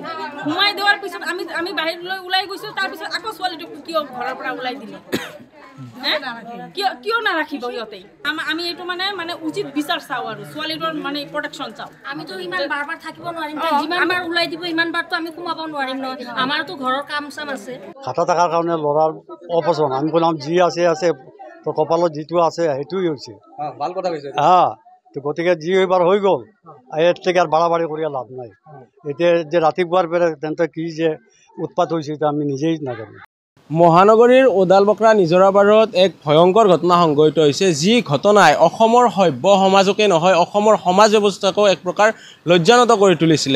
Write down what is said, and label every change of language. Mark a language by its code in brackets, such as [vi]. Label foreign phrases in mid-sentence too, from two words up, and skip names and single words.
[as] সোমাই দিয়াৰ পিছত আমি বাহিৰলৈ ওলাই গৈছোঁ। তাৰপিছত আকৌ ছোৱালীটো কিয় ঘৰৰ পৰা ওলাই দিলে? কিয় নাৰাখিব সিহঁতে? আমি এইটো মানে উচিত বিচাৰ চাওঁ আৰু ছোৱালীটোৰ মানে প্ৰটেকশ্যন চাওঁ। আমিতো ইমান বাৰ বাৰ থাকিব নোৱাৰিম, যিমান বাৰ ওলাই দিব ইমান বাৰতো আমি সোমাব নোৱাৰিম নহয়, আমাৰতো ঘৰৰ কাম চাম আছে। [bn] খাটা থাকার কারণে লড়ার অপছন্দ। আমি বললাম জি আছে আছে, তো [as] কপালত যেটো আছে সেইটোই [bn] হয়েছে। ভাল কথা কইছে। হ্যাঁ, তো গতিকে জি এবার হয়ে গেল, এর থেকে আর বাড়াবাড়ি করিয়া লাভ নাই। এতিয়া যে রাতিপুয়ার পরে তেন্তে কি যে উৎপাত হয়েছে এটা আমি নিজেই নাজানো। [as] মহানগৰীৰ ওদালবকৰা নিজৰা পাৰত এক ভয়ংকৰ ঘটনা সংঘটিত হৈছে, যি ঘটনাই অসমৰ সভ্য সমাজকে নহয় অসমৰ সমাজ ব্যৱস্থাকো এক প্ৰকাৰ লজ্জানত কৰি তুলিছিলে।